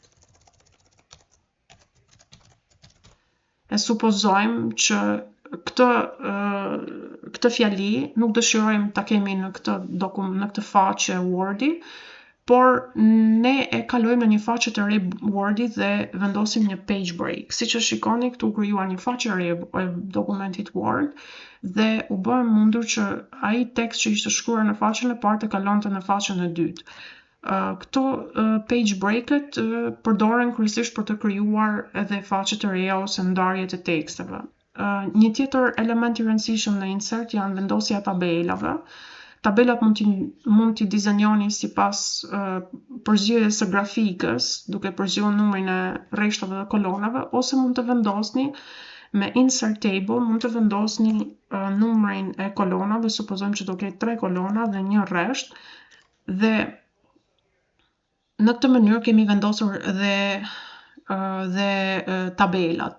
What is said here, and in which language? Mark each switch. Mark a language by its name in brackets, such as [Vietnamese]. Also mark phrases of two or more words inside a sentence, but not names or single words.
[Albanian] E supozojmë që këtë fjali nuk dëshirojmë ta kemi në këtë faqe Wordi, por ne e kalojmë në një faqe të re Wordi dhe vendosim një [English] page break. [Albanian] Siç e shikoni, këtu krijuar një faqe re e dokumentit Word dhe u bë mundur që ai tekst që ishte shkruar në faqen e parë të kalonte në faqen e dytë. Këto [English] page break- [Albanian] et përdoren kryesisht për të krijuar edhe faqe të reja ose ndarje të teksteve. Një tjetër element i rëndësishëm në insert janë vendosja e tabelave. Tabelat mund t'i dizenjoni sipas përzierjes së grafikës, duke përzgjuar numrin e rreshtave dhe kolonave, ose mund të vendosni me [English] insert table, [Albanian] mund të vendosni numrin e kolonave, supozojmë që do ketë 3 kolona dhe 1 rresht, dhe në këtë mënyrë kemi vendosur edhe dhe tabelat.